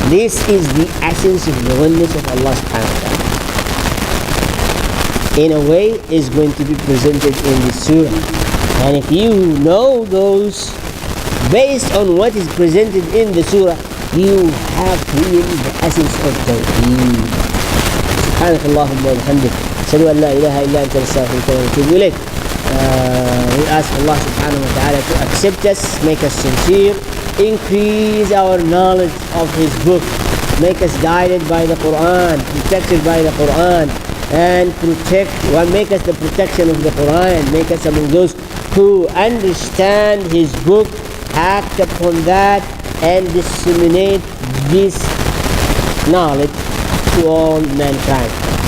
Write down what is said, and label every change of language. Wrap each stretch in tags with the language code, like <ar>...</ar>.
<en>This is the essence of the oneness of Allah subhanahu wa ta'ala. In a way, is going to be presented in this surah. And if you know those, based on what is presented in the surah, you have really the essence of Tawheed.</en> <ar>سبحانك اللهم وبحمدك أشهد أن لا إله إلا أنت نستغفرك ونتوب إليك.</ar> <en>We ask Allah subhanahu wa ta'ala to accept us, make us sincere, increase our knowledge of His book, make us guided by the Quran, protected by the Quran, and make us the protection of the Quran, make us among those who understand His book, act upon that, and disseminate this knowledge to all mankind.</en>